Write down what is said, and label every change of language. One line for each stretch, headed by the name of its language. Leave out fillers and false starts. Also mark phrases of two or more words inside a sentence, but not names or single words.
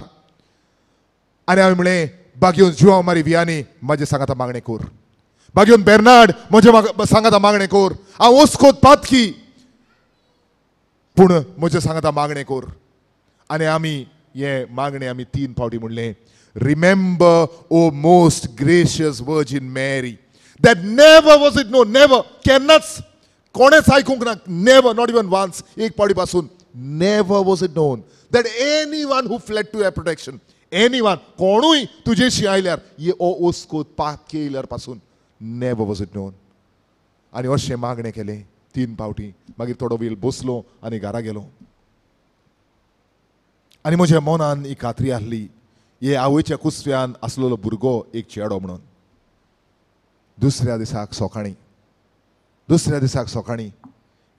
Konkani: आनी हांवें म्हणलें, बागयोन जुवांव मारी वियांनी म्हाजे सांगाता मागणें कर. बागेवन बेर्नार्ड म्हजे सांगाता मागणें कोर हांव ओस्कोत पातकी पूण म्हजे सांगाता मागणें कोर आनी आमी हे मागणें आमी 3 फावटी
English: म्हणलें remember O most gracious Virgin Mary that never was it known never
Konkani: केन्नाच कोणेच आयकूंक ना
English: never not even once
Konkani: एक फावटी पासून
English: never was it known that any one who fled to your protection any one
Konkani: कोणूय तुजेशी आयल्यार ये ओस्कोत पातके येयल्यार पासून
English: never was it known
Konkani: आनी अशें मागणें केलें 3 फावटी मागीर थोडो वेळ बसलो आनी घरा गेलो आनी म्हज्या मनान ही खात्री आहली हे आवयच्या कुसव्यान आसलेलो भुरगो एक चेडो म्हणून दुसऱ्या दिसाक सकाळीं हे